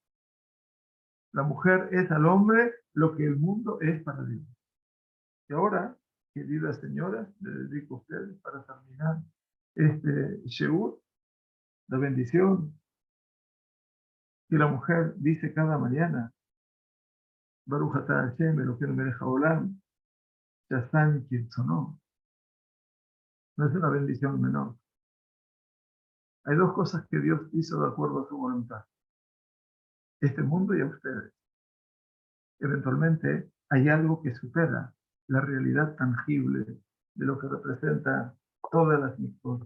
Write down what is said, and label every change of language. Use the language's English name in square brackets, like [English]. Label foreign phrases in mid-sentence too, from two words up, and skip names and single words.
[Spanish] La mujer es al hombre lo que el mundo es para Dios. Y ahora, queridas señoras, les dedico a ustedes para terminar este Sheur, la bendición que la mujer dice cada mañana. [Hebrew] ברוך אתה השם אלוקינו מלך העולם שעשני כרצונו. [Spanish] No es una bendición menor. Hay dos cosas que Dios hizo de acuerdo a su voluntad. Este mundo y a ustedes. Eventualmente hay algo que supera la realidad tangible de lo que representa todas las mismas.